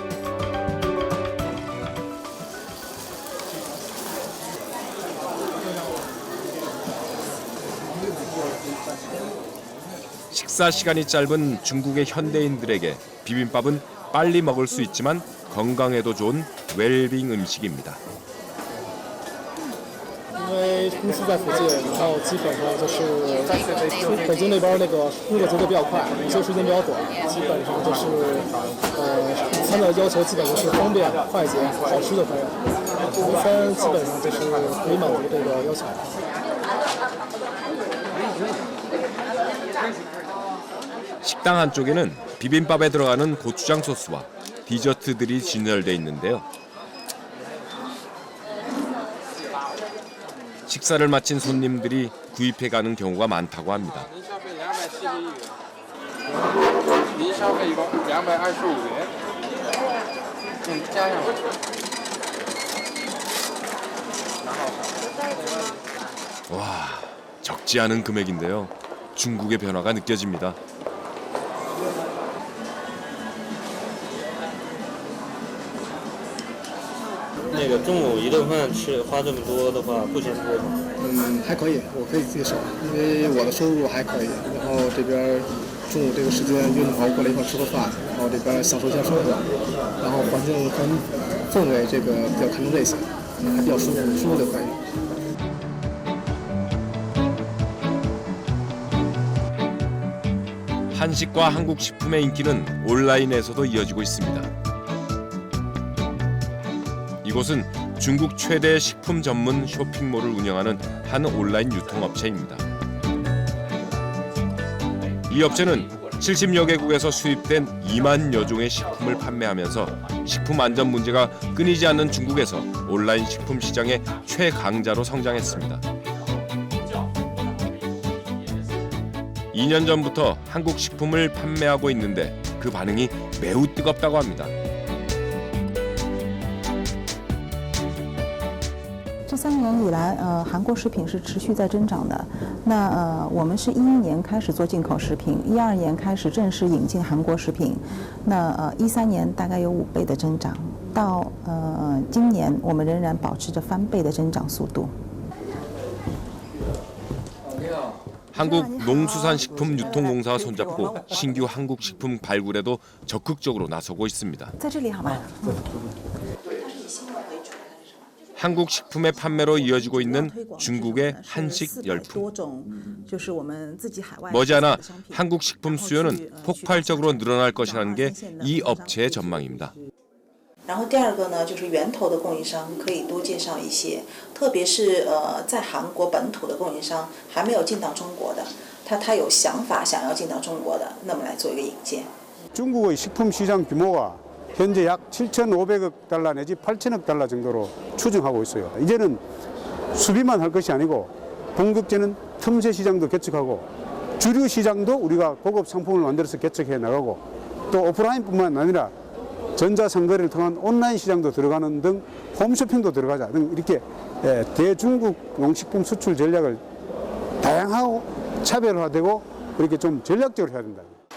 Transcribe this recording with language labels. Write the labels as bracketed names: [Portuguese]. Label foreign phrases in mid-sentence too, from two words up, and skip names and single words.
[Korean] 식사 시간이 짧은 중국의 현대인들에게 비빔밥은 빨리 먹을 수 있지만 건강에도 좋은 웰빙 음식입니다. [Chinese] 因为公司在福建，然后基本上就是北京那边那个工作节奏比较快，午休时间比较短，基本上就是午餐的要求基本就是方便、快捷、好吃就可以了。午餐基本上就是可以满足这个要求。 [Korean] 식당 한쪽에는 비빔밥에 들어가는 고추장 소스와 디저트들이 진열돼 있는데요. 식사를 마친 손님들이 구입해 가는 경우가 많다고 합니다. [Chinese] 您消费一共225元，加上。 [Korean] 와, 적지 않은 금액인데요. 중국의 변화가 느껴집니다. [Chinese] 那个中午一顿饭吃花这么多的话，不嫌多吗？还可以，我可以接受，因为我的收入还可以。然后这边中午这个时间约同朋友过来一块吃个饭，然后这边享受一下生活，然后环境和氛围这个比较看重这些，还比较舒服就可以。 [Korean] 한식과 한국 식품의 인기는 온라인에서도 이어지고 있습니다. 이곳은 중국 최대 식품 전문 쇼핑몰을 운영하는 한 온라인 유통업체입니다. 이 업체는 70여 개국에서 수입된 2만여 종의 식품을 판매하면서 식품 안전 문제가 끊이지 않는 중국에서 온라인 식품 시장의 최강자로 성장했습니다. 2년 전부터 한국 식품을 판매하고 있는데 그 반응이 매우 뜨겁다고 합니다. [Chinese] 这3年以来，韩国食品是持续在增长的。那我们是2011年开始做进口食品，2012年开始正式引进韩国食品。那2013年大概有5倍的增长，到今年我们仍然保持着翻倍的增长速度。 [Korean] 한국농수산식품유통공사와 손잡고 신규 한국 식품 발굴에도 적극적으로 나서고 있습니다. [Chinese] 在这里好吗？ [Korean] 한국 식품의 판매로 이어지고 있는 중국의 한식 열풍. 머지않아 한국 식품 수요는 폭발적으로 늘어날 것이라는 게 이 업체의 전망입니다. [Chinese] 然后第二个呢，就是源头的供应商可以多介绍一些，特别是在韩国本土的供应商还没有进到中国的，他有想法想要进到中国的，那么来做一个引荐。 [Korean] 중국의 식품 시장 규모가 현재 약 7,500억 달러 내지 8천억 달러 정도로 추정하고 있어요. 이제는 수비만 할 것이 아니고 본격적인 틈새 시장도 개척하고 주류 시장도 우리가 고급 상품을 만들어서 개척해 나가고 또 오프라인뿐만 아니라 전자상거래를 통한 온라인 시장도 들어가는 등 홈쇼핑도 들어가자 등 이렇게 대중국 농식품 수출 전략을 다양하고 차별화되고 그렇게 좀 전략적으로 해야 된다.